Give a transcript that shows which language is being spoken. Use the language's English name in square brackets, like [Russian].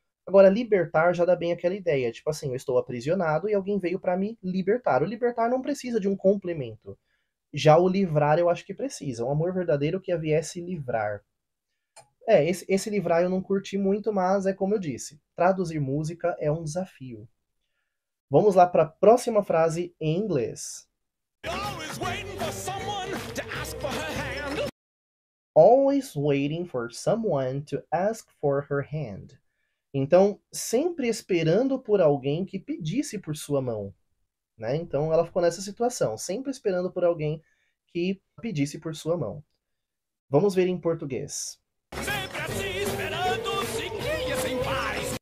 [Portuguese] Agora, libertar já dá bem aquela ideia. Tipo assim, eu estou aprisionado e alguém veio para me libertar. O libertar não precisa de um complemento. Já o livrar eu acho que precisa. Um amor verdadeiro que a viesse livrar. Esse livrar eu não curti muito, mas é como eu disse. Traduzir música é um desafio. Vamos lá para a próxima frase em inglês. [English] Always waiting for someone to ask for her hand. Always waiting for someone to ask for her hand. [Portuguese] Então, sempre esperando por alguém que pedisse por sua mão. Né? Então, ela ficou nessa situação, sempre esperando por alguém que pedisse por sua mão. Vamos ver em português. Sempre assim, esperando, seguia sem paz.